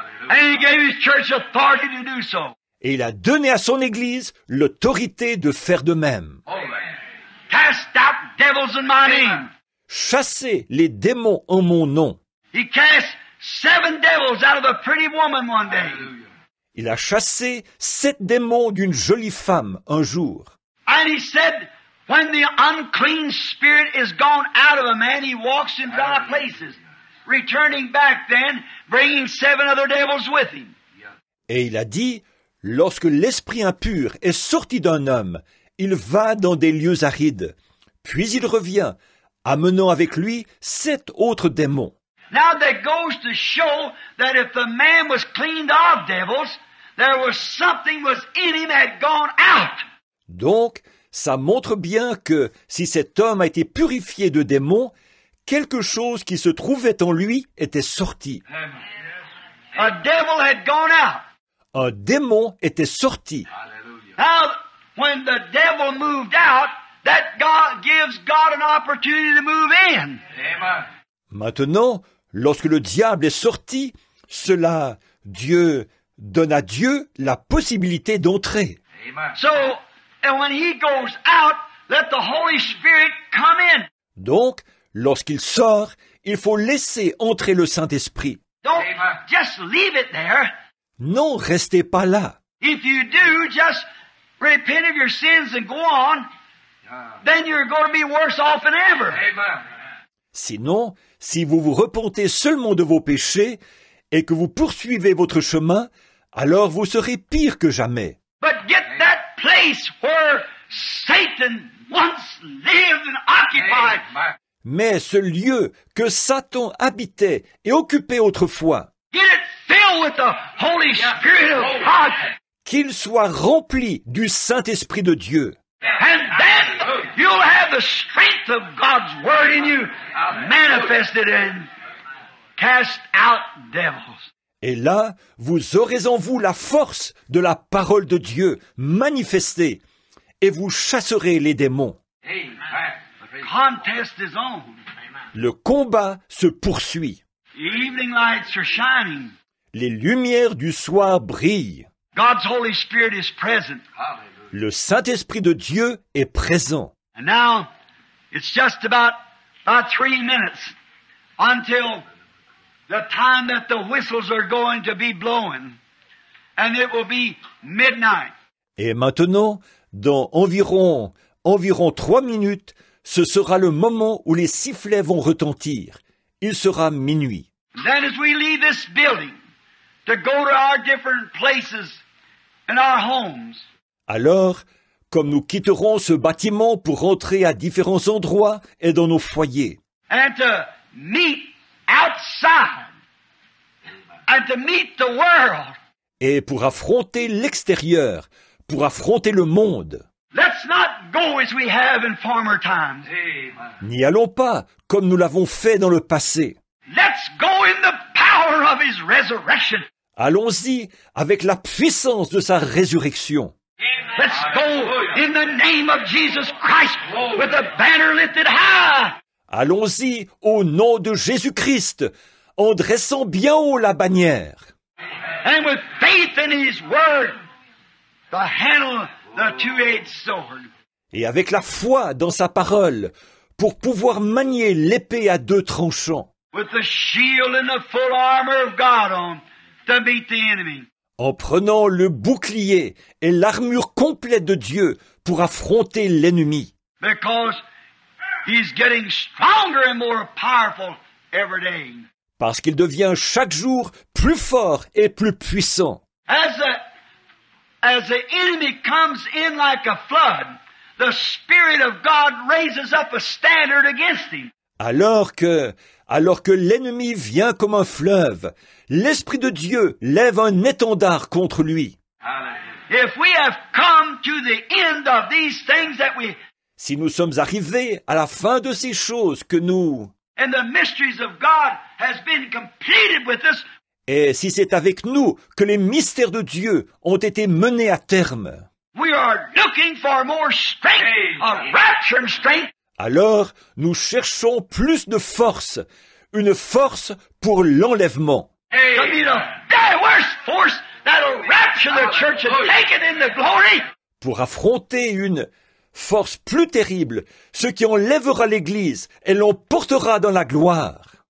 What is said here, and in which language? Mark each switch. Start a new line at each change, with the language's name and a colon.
English: And He gave His church authority to do so.
French: Et il a donné à son Église l'autorité de faire de même.
English: Cast out devils in my name.
French: Chasser les démons en mon nom.
English: He cast 7 devils out of a pretty woman one day.
French: Il a chassé 7 démons d'une jolie femme un jour.
English: And He said, when the unclean spirit is gone out of a man, he walks in dry places, returning back then, bringing 7 other devils with him.
French: Et il a dit, lorsque l'esprit impur est sorti d'un homme, il va dans des lieux arides. Puis il revient, amenant avec lui 7 autres démons.
English: Now that goes to show that if the man was cleaned of devils, there was something was in him that had gone out.
French: Donc, ça montre bien que si cet homme a été purifié de démons, quelque chose qui se trouvait en lui était sorti.
English: A devil had gone out.
French: Un démon était sorti.
English: Now, when the devil moved out, that God gives God an opportunity to move in.
French: Maintenant, lorsque le diable est sorti, Dieu donne à Dieu la possibilité d'entrer.
English: So, and when he goes out, let the Holy Spirit come in.
French: Donc, lorsqu'il sort, il faut laisser entrer le Saint-Esprit.
English: Don't just leave it there.
French: Non, restez pas là.
English: If you do, just repent of your sins and go on, then you're going to be worse off than ever.
French: Sinon, si vous vous repentez seulement de vos péchés et que vous poursuivez votre chemin, alors vous serez pire que jamais.
English: But get that place where Satan once lived and occupied.
French: Mais ce lieu que Satan habitait et occupait autrefois,
English: Get it filled with the Holy Spirit of God.
French: qu'il soit rempli du Saint-Esprit de Dieu.
English: And then you'll have the strength of God's Word in you manifested and cast out devils.
French: Et là, vous aurez en vous la force de la parole de Dieu manifestée, et vous chasserez les démons.
English: The contest is on.
French: Le combat se poursuit.
English: The evening lights are shining.
French: Les lumières du soir brillent.
English: God's Holy Spirit is present.
French: Le Saint-Esprit de Dieu est présent.
English: And now, it's just about 3 minutes until the time that the whistles are going to be blowing. And it will be midnight.
French: Et maintenant, dans environ 3 minutes, ce sera le moment où les sifflets vont retentir. Il sera minuit.
English: And then as we leave this building to go to our different places in our homes,
French: Alors, comme nous quitterons ce bâtiment pour rentrer à différents endroits et dans nos foyers,
English: and to meet outside, and to meet the world,
French: et pour affronter l'extérieur, pour affronter le monde,
English: let's not go as we have in former times.
French: n'y allons pas comme nous l'avons fait dans le passé.
English: Let's go in the power of His resurrection.
French: Allons-y avec la puissance de sa résurrection.
English: Let's go in the name of Jesus Christ with the banner lifted high.
French: Allons-y au nom de Jésus-Christ, en dressant bien haut la bannière.
English: And with faith in His word, to handle the two-edged sword.
French: Et avec la foi dans sa parole, pour pouvoir manier l'épée à 2 tranchants.
English: With the shield and the full armor of God on to meet the enemy.
French: en prenant le bouclier et l'armure complète de Dieu pour affronter l'ennemi.
English: Because he's getting stronger and more powerful every day.
French: Parce qu'il devient chaque jour plus fort et plus puissant.
English: As the enemy comes in like a flood, the Spirit of God raises up a standard against him.
French: Alors que l'ennemi vient comme un fleuve, l'Esprit de Dieu lève un étendard contre lui.
English: If we have come to the end of these things that we,
French: Si nous sommes arrivés à la fin de ces choses que nous...
English: and the mysteries of God has been completed with us,
French: Et si c'est avec nous que les mystères de Dieu ont été menés à terme,
English: we are looking for more strength, a rapture and strength,
French: alors nous cherchons plus de force, une force pour l'enlèvement.
English: to be the very worst force that'll rapture the church and take it in the glory.
French: Pour affronter une force plus terrible, ce qui enlèvera l'Église et l'emportera dans la gloire.